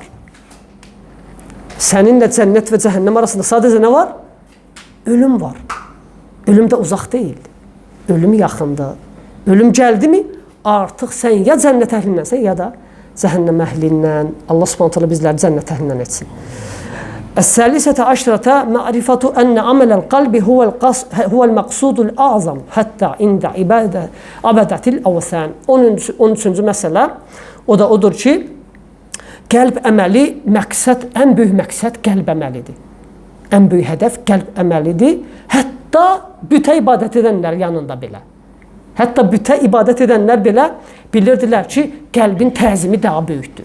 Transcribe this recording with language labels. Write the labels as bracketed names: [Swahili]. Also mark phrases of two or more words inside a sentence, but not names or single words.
[Azerbaijani] Səninlə cənnət və cəhənnəm arasında sadəcə nə var? Ölüm var. Ölüm də uzaq deyil. Ölüm yaxındır. Ölüm gəldimi artıq sən ya cənnət əhlindənsən ya da cəhənnəm əhlindən. Allah [Arabic] سبحانه تعالى [Azerbaijani] bizləri cənnət əhlindən etsin. [Arabic] الثالثة عشرة معرفة أن عمل القلب هو المقصود الأعظم حتى عند عبدة الأوثان. [Azerbaijani] 13-cü məsələ o da odur ki, qəlb əməli məqsəd, ən böyük məqsəd qəlb əməlidir. Ən böyük hədəf qəlb əməlidir. Hətta bütə ibadət edənlər yanında belə. Hətta bütə ibadət edənlər belə bilirdilər ki, qəlbin təzimi daha böyükdür.